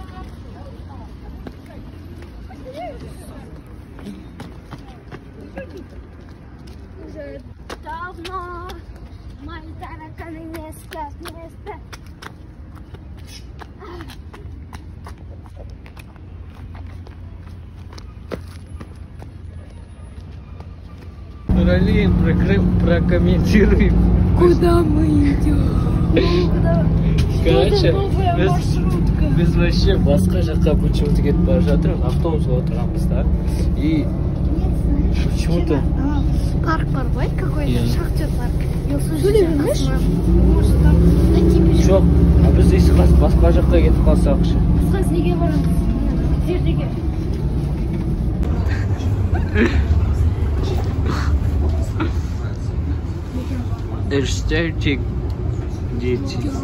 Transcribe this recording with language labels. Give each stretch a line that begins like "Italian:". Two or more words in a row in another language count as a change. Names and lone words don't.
Russian: Уже давно мои тараканы не спят место. Ралин, прокомментируй. Куда мы идем?
Kazakh: Короче, біз вообще басқа жаққа почему-то кетіп бара жатырмыз, автобусқа отырамыз, да?
Russian: И почему-то... Парк Барбай какой-то, шахтер парк. Я услышал,
Kazakh: Білемеш?
Russian: может там найти пешку.
Kazakh: Жоқ, біз есі басқа жаққа кетіп қалсақ ше. Кстати, неге барамыз? Зердеге.
Russian: Эстетик дети.